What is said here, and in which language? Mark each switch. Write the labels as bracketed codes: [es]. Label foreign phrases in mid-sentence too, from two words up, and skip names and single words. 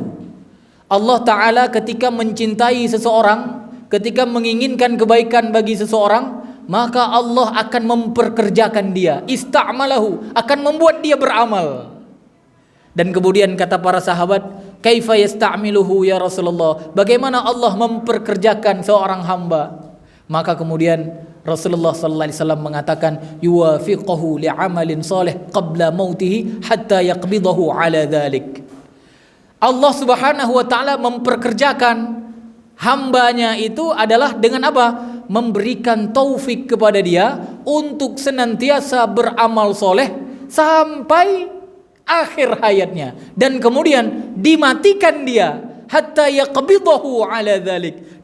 [ar] الله تعالى [id] ketika mencintai seseorang, ketika menginginkan kebaikan bagi seseorang, maka Allah akan memperkerjakan dia, ista'malahu, akan membuat dia beramal. Dan kemudian kata para sahabat, [ar] كيف يستعمله يا رسول الله? [id] Bagaimana Allah memperkerjakan seorang hamba? Maka kemudian Rasulullah [ar] صلى الله عليه وسلم [id] mengatakan, [ar] يوفقه لعمل صالح قبل موته حتى يقبضه على ذلك. [id] Allah [ar] سبحانه وتعالى [id] memperkerjakan hambanya itu adalah dengan apa? Memberikan taufik kepada dia untuk senantiasa beramal soleh sampai akhir hayatnya, dan kemudian dimatikan dia [ar] حتى يقبضه على ذلك.